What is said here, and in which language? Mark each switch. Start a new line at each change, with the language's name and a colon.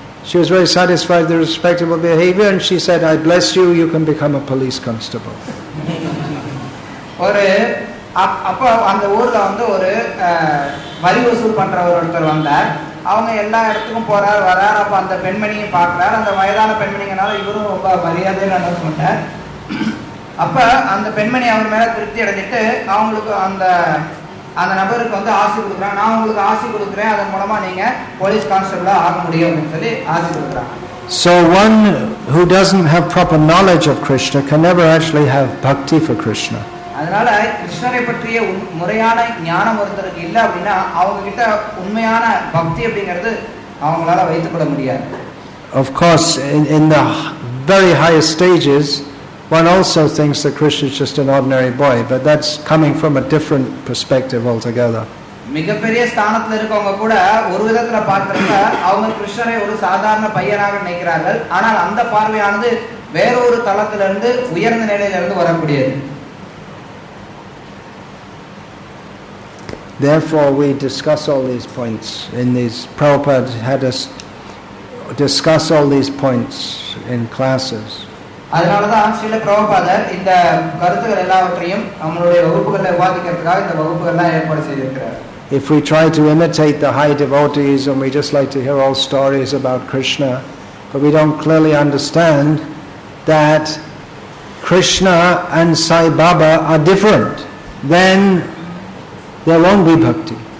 English: She was very satisfied with the respectable behavior, and she said, "I bless you, you can become a police constable."
Tamil: ஒரு அப்ப அந்த ஊர்ல வந்து ஒரு வரி வசூல் பண்றவர் ஒருத்தர் வந்தார். அவங்க எல்லா இடத்துக்கும் போறார் வரார். அப்ப அந்த பெண்மணியும் பார்க்கிறார். அந்த வயதான பெண்மணிங்கனால இவரும் ரொம்ப மரியாதையா நடந்து கொண்டார். அப்ப அந்த பெண்மணி அவர் மேல திருப்தி அடைஞ்சிட்டு அவங்களுக்கு அந்த நபருக்கு வந்து ஆசை கொடுக்குறாங்க, நான் உங்களுக்கு ஆசை கொடுக்குறேன், அதன் மூலமா நீங்க போலீஸ் கான்ஸ்டபிளா ஆக முடியும் அப்படின்னு சொல்லி ஆசை கொடுக்குறாங்க.
English: So one who doesn't have proper knowledge of Krishna can never actually have bhakti for Krishna.
Tamil: அதனால கிருஷ்ணரை பற்றிய முறையான ஞானம் ஒருத்தருக்கு இல்லை அப்படின்னா அவங்க கிட்ட உண்மையான பக்தி அப்படிங்கிறது அவங்களால வைத்துக்கொள்ள முடியாது.
English: Of course, in the very highest stages, one also thinks that Krishna is just an ordinary boy, but that's coming from a different perspective altogether.
Tamil: மிகப்பெரிய ஸ்தானத்துல இருக்கவங்க கூட ஒரு விதத்துல பார்க்கறப்ப அவங்க கிருஷ்ணரை ஒரு சாதாரண பையனாக நினைக்கிறார்கள். ஆனால் அந்த பார்வையானது வேறொரு தளத்திலிருந்து உயர்ந்த நிலையிலிருந்து வரக்கூடியது.
English: Therefore we discuss all these points in these. Prabhupada had us discuss all these points in classes.
Tamil: அதனாலதான் ஸ்ரீல பிரபுபாதர் இந்த கருத்துக்கள் எல்லாவற்றையும் நம்மளுடைய வகுப்புகளில் விவாதிக்கிறதுக்காக இந்த வகுப்புகள்லாம் ஏற்பாடு செய்திருக்கிறார்.
English: If we try to imitate the high devotees and we just like to hear all stories about Krishna, but we don't clearly understand that Krishna and Sai Baba are different, then there won't be bhakti.